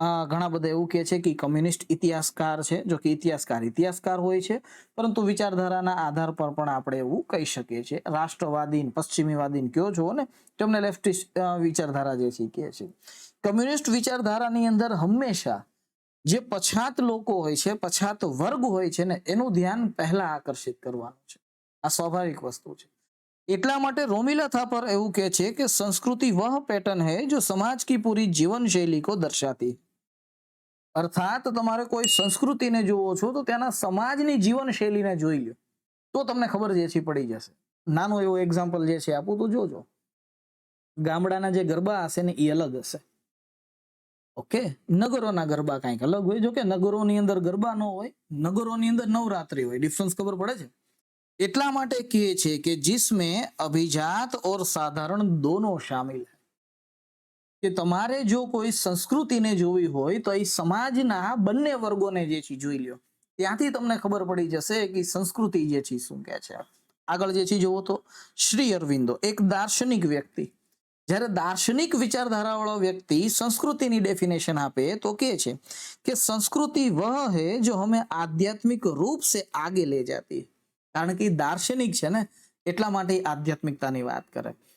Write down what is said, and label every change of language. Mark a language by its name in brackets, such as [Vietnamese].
[Gujarati] ઘણા બધા એવું કહે છે કે કમ્યુનિસ્ટ ઇતિહાસકાર છે. જો કે ઇતિહાસકાર હોય છે, પરંતુ વિચારધારાના આધાર પર પણ આપણે એવું કહી શકીએ છીએ. રાષ્ટ્રવાદી, પશ્ચિમીવાદી કયો છો ને, તેમને લેફ્ટિસ્ટ વિચારધારા જે છે કહે છે. કમ્યુનિસ્ટ વિચારધારાની અંદર હંમેશા જે પછાત લોકો હોય છે, પછાત વર્ગ હોય છે ને, એનું ધ્યાન પહેલા આકર્ષિત કરવાનું છે. આ સ્વાભાવિક વસ્તુ છે. એટલા માટે રોમિલા થાपर એવું કહે છે કે સંસ્કૃતિ [Hindi] वह पैटर्न है जो समाज की पूरी जीवन शैली को दर्शाती. [Gujarati] અર્થાત તમારે કોઈ સંસ્કૃતિને જોવો છો તો તેના સમાજની જીવન શૈલીને જોઈ લો તો તમને ખબર જે છે પડી જશે. નાનો એવો એક્ઝામ્પલ જે છે આપું તો જોજો. ગામડાના જે ગરબા હશે ને એ અલગ હશે. ઓકે. નગરોના ગરબા કંઈક અલગ હોય. જો કે નગરોની અંદર ગરબા ન હોય, નગરોની અંદર નવરાત્રી હોય. ડિફરન્સ ખબર પડે છે. એટલા માટે કહે છે કે [Hindi] जिसमें अभिजात और साधारण दोनों शामिल है. [Gujarati] કે તમારે જો કોઈ સંસ્કૃતિને જોવી હોય તો એ સમાજના બંને વર્ગોને જે છે જોઈ લ્યો. ત્યાંથી તમને ખબર પડી જશે કે સંસ્કૃતિ જે છે શું કહે છે. આગળ જે છે જોવો તો શ્રી અરવિંદો એક દાર્શનિક વ્યક્તિ. જ્યારે દાર્શનિક વિચારધારાવાળો વ્યક્તિ સંસ્કૃતિની ડેફિનેશન આપે તો કહે છે કે સંસ્કૃતિ [Hindi] વહ है जो हमें आध्यात्मिक रूप से आगे ले जाती है. [Gujarati] કારણ કે દાર્શનિક છે ને એટલા માટે આધ્યાત્મિકતાની વાત કરે.